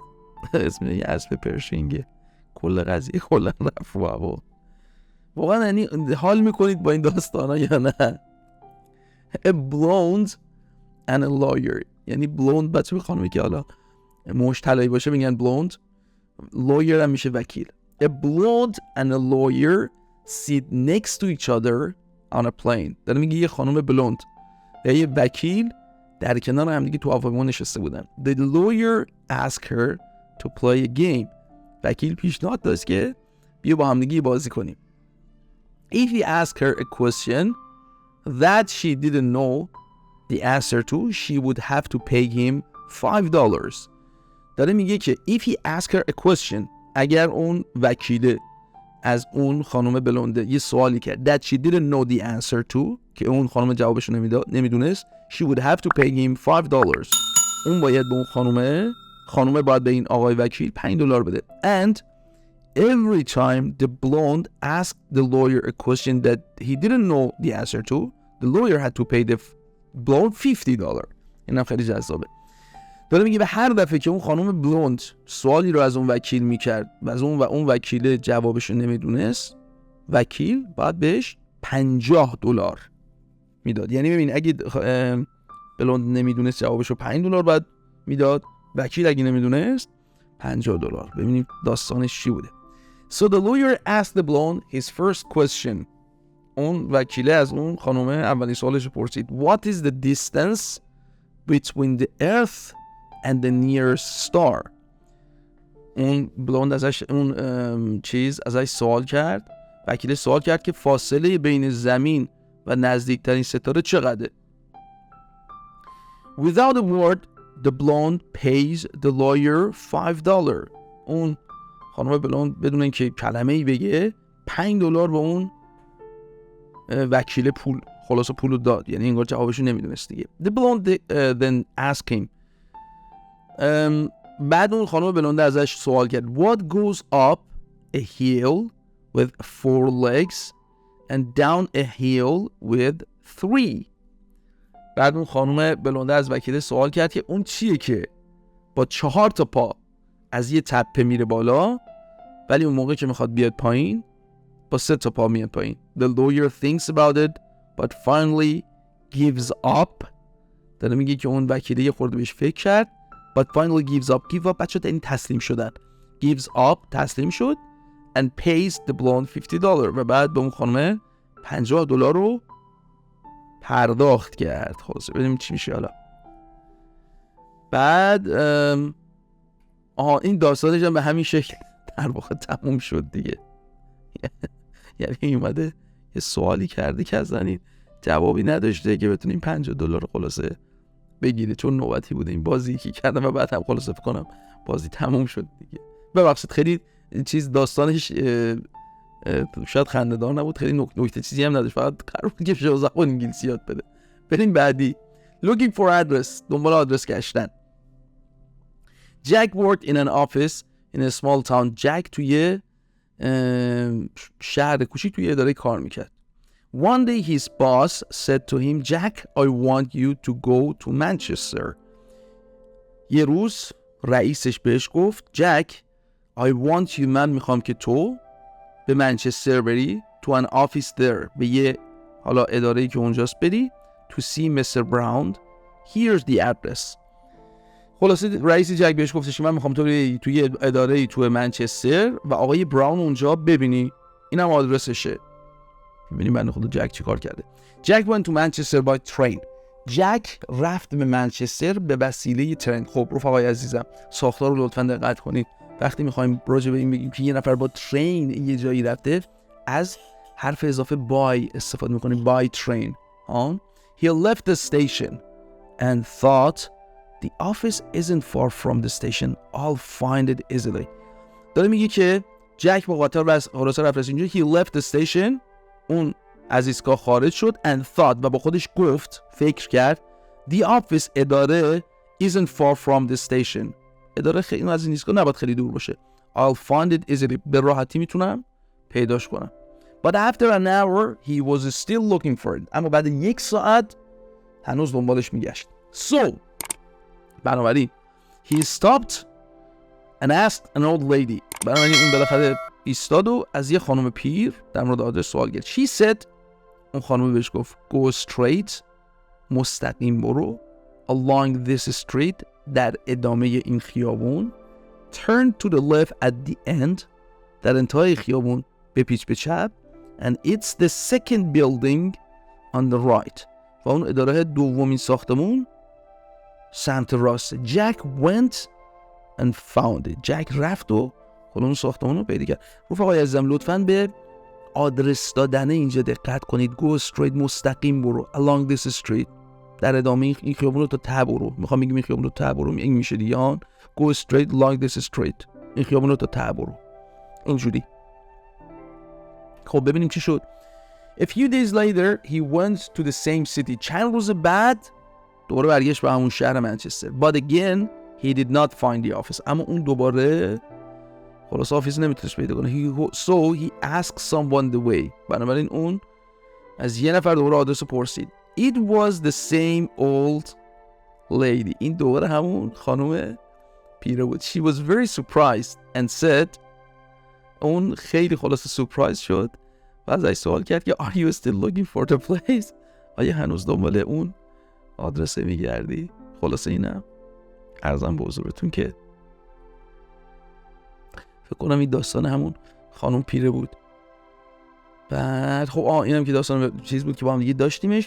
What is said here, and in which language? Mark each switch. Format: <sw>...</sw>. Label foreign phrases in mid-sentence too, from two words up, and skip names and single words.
<fa>اسم این اسب پرشینگه. کل قضیه کلا رفت و هوا. واقعا یعنی حال میکنید با این داستان ها یا نه؟</fa> <en>A blonde and a lawyer.</en> <fa>یعنی blonde بچه به خانمی که حالا موش طلایی باشه میگن blonde. lawyer هم میشه وکیل.</fa> <en>A blonde and a lawyer sit next to each other on a plane.</en> <fa>داره میگه یه خانم بلوند و یه وکیل در کنار هم دیگه تو هواپیما نشسته بودن.</fa> <en>The lawyer asked her to play a game.</en> <fa>وکیل پیشنهاد داشت که بیا با هم دیگه بازی کنیم.</fa> <en>If he asked her a question that she didn't know the answer to, she would have to pay him $5.</en> <fa>داره میگه که</fa> <en>if he ask her a question،</en> <fa>اگر اون وکیله از اون خانم بلونده یه سوالی کرد</fa> <en>that she didn't know the answer to،</en> <fa>که اون خانم جوابشو نمیدونست،</fa> <en>she would have to pay him $5.</en> <fa>اون باید به اون خانم باید به این آقای وکیل $5 بده.</fa> <en>And every time the blonde asked the lawyer a question that he didn't know the answer to, the lawyer had to pay the blonde $50.</en> <fa>اینم خیلی جذابه. داره میگه به هر دفعه که اون خانم بلوند سوالی رو از اون وکیل میکرد و از اون وکیل جوابش رو نمیدونست، وکیل باید بهش $50 میداد. یعنی ببین اگه بلوند نمیدونست جوابش رو $5 باید میداد، وکیل اگه نمیدونست $50. ببینیم داستانش چی بوده.</fa> <en>So the lawyer asked the blonde his first question.</en> <fa>اون وکیله از اون خانم اولین سوالش رو پرسید.</fa> <en>What is the distance between the earth and the nearest star؟</en> <fa>اون بلوند ازش ازش سوال کرد، وکیل سوال کرد که فاصله بین زمین و نزدیکترین ستاره چقدره. Without a word, the blonde pays the lawyer $5. اون خانم بلوند بدون اینکه کلمه‌ای بگه $5 به اون وکیل پول داد. یعنی انگار جوابشو نمیدونست دیگه.</fa> <en>The blonde then asked him.</en> <fa>بعد اون خانم بلونده ازش سوال کرد</fa> <en>What goes up a hill with 4 legs and down a hill with 3؟</en> <fa>بعد اون خانم بلونده از وکیل سوال کرد که اون چیه که با 4 تا پا از یه تپه میره بالا ولی اون موقع که میخواد بیاد پایین با 3 تا پا میاد پایین.</fa> <en>The lawyer thinks about it but finally gives up.</en> <fa>داره میگه که اون وکیله یه خورده بهش فکر کرد</fa> <en>but finally gives up. Give up</en> <fa>بچه این تسلیم شدن.</fa> <en>Gives up</en> <fa>تسلیم شد</fa> <en>and pays the blonde $50</en> <fa>و بعد به اون خانمه $50 رو پرداخت کرد. خلاصه ببینیم چی میشه حالا. بعد این داستانش هم به همین شکل در واقع تموم شد دیگه. یعنی اومده یه سوالی کرده که از این جوابی نداشته که بتونیم $50 خلاصه بگیره، چون نوبتی بوده این بازی که کردم و بعد هم خلاصه فکر کنم بازی تموم شد دیگه. ببخشید خیلی داستانش شاید خنده دار نبود، خیلی نکته چیزی هم نداشت، فقط قرار بود که زبان انگلیسی یاد بده. بریم بعدی.</fa> <en>Looking for address،</en> <fa>دنبال آدرس گشتن.</fa> <en>Jack worked in an office in a small town.</en> <fa>Jack توی شهر کوچیک توی اداره کار میکرد.</fa> <en>One day his boss said to him, Jack, I want you to go to Manchester.</en> <fa>یه روز رئیسش بهش گفت Jack,</fa> <en>I want you،</en> <fa>من میخوام که تو به منچستر بری،</fa> <en>to an office there،</en> <fa>به یه حالا اداره‌ای که اونجاست بری،</fa> <en>to see Mr. Brown. Here's the address.</en> <fa>خلاصه رئیس جک بهش گفتش من میخوام تو بری توی اداره‌ای تو منچستر و آقای براون اونجا ببینی، اینم آدرسشه. ببینیم بنده خدا جک چی کار کرده.</fa> <en>Jack went to Manchester by train.</en> <fa>جک رفت به منچستر به وسیله ترن. خب رفقای عزیزم ساختار رو لطفاً دقت کنید. وقتی میخوایم راجع به این بگیم که یه نفر با ترین یه جایی رفته، از حرف اضافه by استفاده میکنیم.</fa> <en>by train. He left the station and thought the office isn't far from the station. I'll find it easily.</en> <fa>داره میگه که جک با قطار رفت اینجا.</fa> <en>He left the station،</en> <fa>اون از ایستگاه خارج شد</fa> <en>and thought،</en> <fa>و با خودش گفت، فکر کرد</fa> <en>the office،</en> <fa>اداره</fa> <en>isn't far from the station،</en> <fa>اداره خیلی از این ایستگاه نباید خیلی دور باشه.</fa> <en>I'll find it easily،</en> <fa>به راحتی میتونم پیداش کنم.</fa> <en>But after an hour he was still looking for it.</en> <fa>اما بعد 1 ساعت هنوز دنبالش میگشت.</fa> <en>So بنابراین he stopped and asked an old lady.</en> <fa>بنابراین اون بالاخره ایستاد و از یه خانم پیر در مورد آدرس سوال کرد.</fa> <en>She said،</en> <fa>اون خانم بهش گفت</fa> <en>go straight،</en> <fa>مستقیم برو،</fa> <en>along this street،</en> <fa>در ادامه این خیابون،</fa> <en>turn to the left at the end،</en> <fa>در انتهای خیابون بپیچ به چپ،</fa> <en>and it's the second building on the right،</en> <fa>و اون اداره دومین ساختمون سمت راست.</fa> <en>Jack went and found it.</en> <fa>جک رفت و اون ساختمون رو پیدا کرد. رفقای عزیزم لطفاً به آدرس دادن اینجا دقت کنید.</fa> <en>go straight،</en> <fa>مستقیم برو،</fa> <en>along this street،</en> <fa>در ادامه این خیابون رو تا ته برو. میخوام بگم این خیابون رو ته برو، این میشه دیگه</fa> <en>go straight like this straight.</en> <fa>این خیابون رو تا ته برو. اینجوری. خب ببینیم چی شد.</fa> <en>A few days later he went to the same city.</en> <fa>چند روز بعد دوباره برگشت به همون شهر منچستر.</fa> <en>But again he did not find the office.</en> <fa>اما اون دوباره خلاص آفیس نمیتونست پیدا کنه.</fa> <en>So he asked someone the way.</en> <fa>بنابراین اون از یه نفر دوباره آدرس پرسید.</fa> <en>It was the same old lady.</en> <fa>این دوباره همون خانم پیره بود.</fa> <en>She was very surprised and said.</en> <fa>اون خیلی خلاص سورپرایز شد و ازش سوال کرد که</fa> <en>Are you still looking for the place؟</en> <fa>آیا هنوز دنبال اون آدرس میگردی؟ خلاصه اینم عرضم به حضورتون که فکر کنم این داستان همون خانم پیره بود. بعد خب اینم که داستان چیز بود که با هم دیگه داشتیمش.</fa>